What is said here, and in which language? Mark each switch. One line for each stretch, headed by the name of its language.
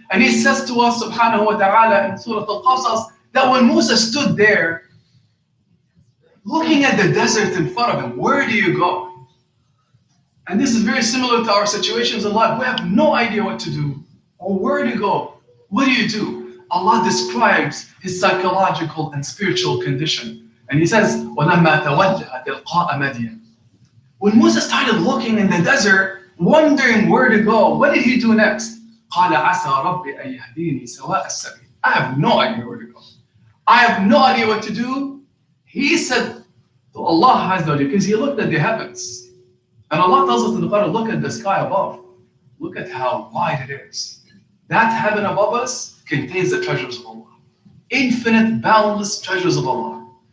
English: And he says to us, subhanahu wa ta'ala, in Surah Al-Qasas, that when Musa stood there, looking at the desert in front of him, where do you go? And this is very similar to our situations in life. We have no idea what to do or where to go. What do you do? Allah describes his psychological and spiritual condition. And he says,
Arabic: وَلَمَّا تَوَجَّهَ تِلْقَاءَ مَدْيَنَ.
English: When Musa started looking in the desert, wondering where to go, what did he do next?
Arabic: قَالَ عَسَى رَبِّ أَن يَهْدِينِي سَوَاءَ السَّبِيلِ.
English: I have no idea where to go. I have no idea what to do. He said to Allah Azza wa Jalla, because he looked at the heavens. And Allah tells us in the Quran, look at the sky above. Look at how wide it is. That heaven above us contains the treasures of Allah. Infinite, boundless treasures of Allah.